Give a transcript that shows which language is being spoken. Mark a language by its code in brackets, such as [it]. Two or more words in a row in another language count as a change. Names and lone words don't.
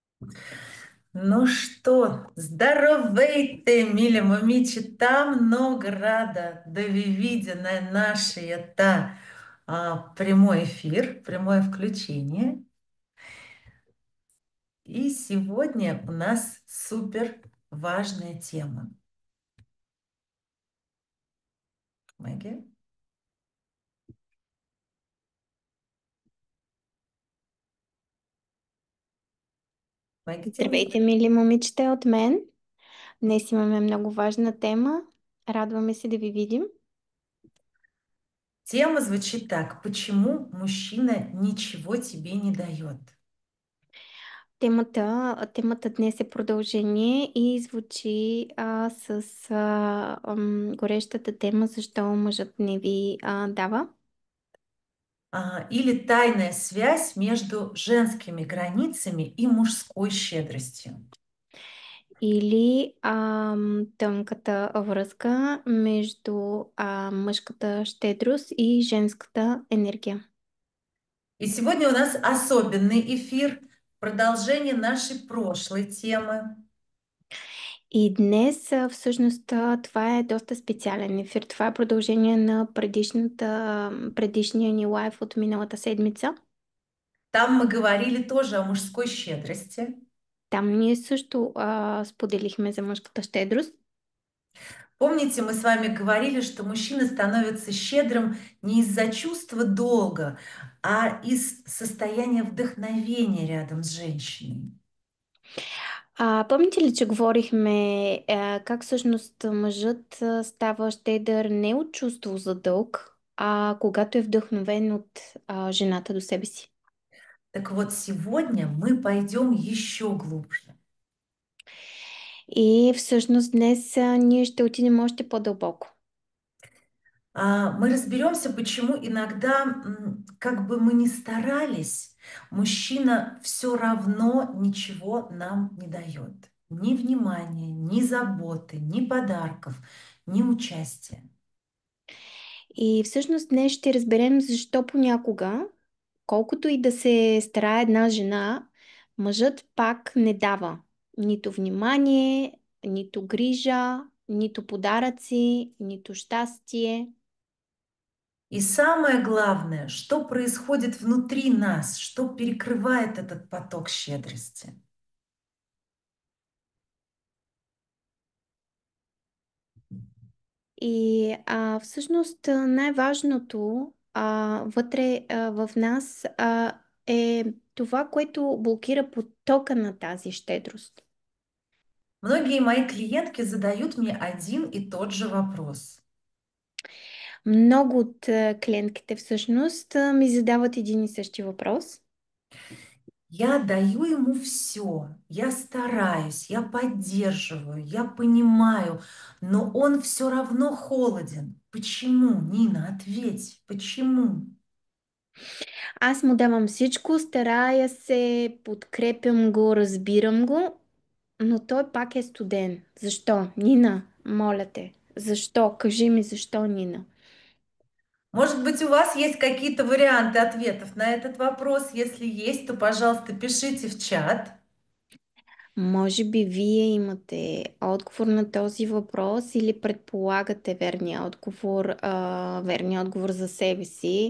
[ru] Ну что, [bg] здоровейте, милі момичі, та много рада да ви видя [ru] на нашей прямой эфир, прямое включение. И сегодня у нас супер важная тема. Мэгги? Мэгги, [bg] ти ли? Здравейте, мили момичета от мен. Днес имаме много важна тема. Радваме се да ви видим. [ru] Тема звучит так. Почему мужчина ничего тебе не дает? [bg] Темата днес е продължение и звучи горещата тема защо мъжът не ви дава. [ru] Или тайная связь между женскими границами и мужской щедростью. [bg] Или тънката връзка между мъжката щедрост и женската енергия. [ru] И сегодня у нас особенный эфир, продолжение нашей прошлой темы. [bg] И днес всъщност това е доста специален ефир. Това е продължение на предишния ни лайв от миналата седмица. [ru] Там мы говорили тоже о мужской щедрости. [bg] Там ние също споделихме за мъжката щедрост. [ru] Помните, мы с вами говорили, что мужчина становится щедрым не из-за чувства долга, а из состояния вдохновения рядом с женщиной. [bg] Помните ли, че говорихме как всъщност мъжът става щедър не от чувство за дълг, а когато е вдъхновен от жената до себе си? [ru] Так вот, сегодня мы пойдем еще глубже. [bg] И всъщност днес ние ще отидем още по-дълбоко. [ru] Мы разберемся, почему иногда, как бы мы ни старались, мужчина все равно ничего нам не дает. Ни внимания, ни заботы, ни подарков, ни участия. [bg] И всъщност днес ще разберем защо понякога, колкото и да се старае една жена, мъжът пак не дава нито внимание, нито грижа, нито подаръци, нито щастие. [ru] И самое главное, что происходит внутри нас, что перекрывает этот поток щедрости. [bg] И всъщност най-важното вътре в нас е това, което блокира потока на тази щедрост. [ru] Многие мои клиентки задают мне один и тот же вопрос. [bg] Много от клиентките всъщност ми задават един и същи въпрос. [ru] Я даю ему все, я стараюсь, я поддерживаю, я понимаю, но он все равно холоден. Почему, Нина, ответь, почему? [bg] Аз му давам всичко, старая се, подкрепям го, разбирам го, но той пак е студен. Защо? Нина, моля те. Защо? Кажи ми защо, Нина. [ru] Может быть, у вас есть какие-то варианты ответов на этот вопрос? Если есть, то, пожалуйста, пишите в чат. [bg] Може би вие имате отговор на този въпрос или предполагате верния отговор за себе си.